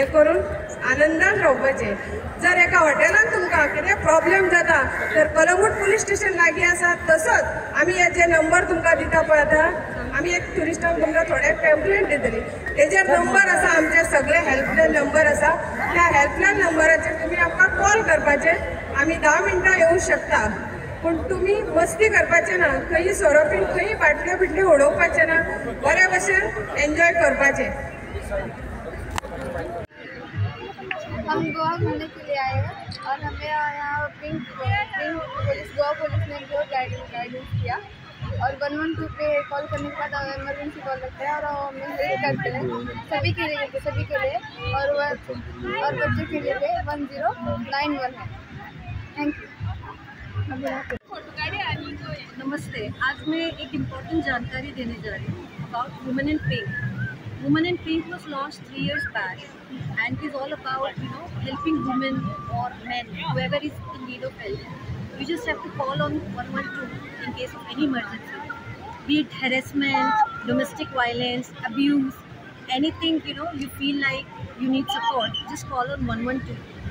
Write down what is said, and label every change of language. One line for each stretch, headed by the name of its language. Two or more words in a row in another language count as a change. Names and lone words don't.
Konkani: करून आनंदान रावपाचें जर एका हॉटेलान तुमकां कितें प्रॉब्लेम जाता तर कलंगूट पुलीस स्टेशन लागीं आसा तसोच आमी हे जे नंबर तुमकां दिता पळय आतां आमी एक ट्युरिस्टांक तुमकां थोडे पॅम्पलेट दितली तेजेर नंबर आसा आमचे सगळे
English: helpline number
Konkani: आसा त्या हेल्पलायन नंबराचेर तुमी आमकां कॉल करपाचें आमी 10 मिनटां येवंक शकता पूण तुमी मस्ती करपाचें ना खंय सोरोपीन खंय बाटल्यो बिटल्यो उडोवपाचें ना बरे भशेन एन्जॉय करपाचें।
Hindi: हम गोवा घूमने के लिए आए हैं और हमें यहाँ पिंक पुलिस गोवा पुलिस ने बहुत गाइडेंस किया और 112 पे कॉल करने के बाद
English: emergency call
Hindi: लगता है और हमें हेल्प करते हैं सभी के लिए और बच्चे के लिए 1091 है।
English: Thank you.
Hindi: नमस्ते, आज मैं एक इम्पोर्टेंट जानकारी देने जा रही हूँ अबाउट वुमेन इन पिंक।
English: Women in Pink was launched 3 years back and is all about helping women or men, whoever is in need of help. You just have to call on 112 in case of any emergency, be it harassment, domestic violence, abuse, anything you feel like you need support, just call on 112.